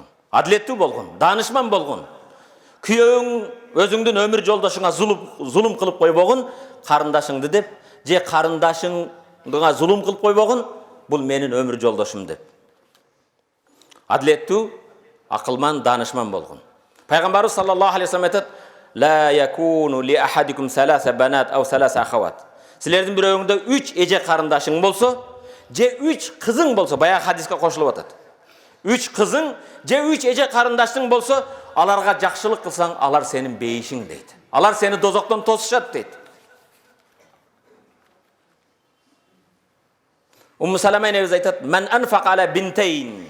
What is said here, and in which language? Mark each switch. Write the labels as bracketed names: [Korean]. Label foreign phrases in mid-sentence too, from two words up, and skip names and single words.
[Kyrgyz] Адилеттүү болгон, данышман болгон. Күйөөң өзүңдүн өмүр жолдошуңа зулум кылып койбогун, карындашыңды деп, же карындашыңга зулум кылып койбогун, бул менин өмүр жолдошум деп. Адилеттүү, акылман, данышман болгон. [Arabic] Пайгамбарыбыз صلى الله عليه وسلم айтат: "لا يكون لأحدكم ثلاث بنات أو ثلاث أخوات." [Kyrgyz] Силердин бирөөңүндө 3 эже карындашың болсо, же 3 кызың болсо, баягы хадиске кошулуп атат. 3 кызың же 3 эже карындаштың болсо, аларга жакшылык кылсаң, алар сенин бейишиң дейт. Алар сени дозоктон тосушат дейт. Умму Салама энебиз айтат: [Arabic] "من أنفق على بنتين."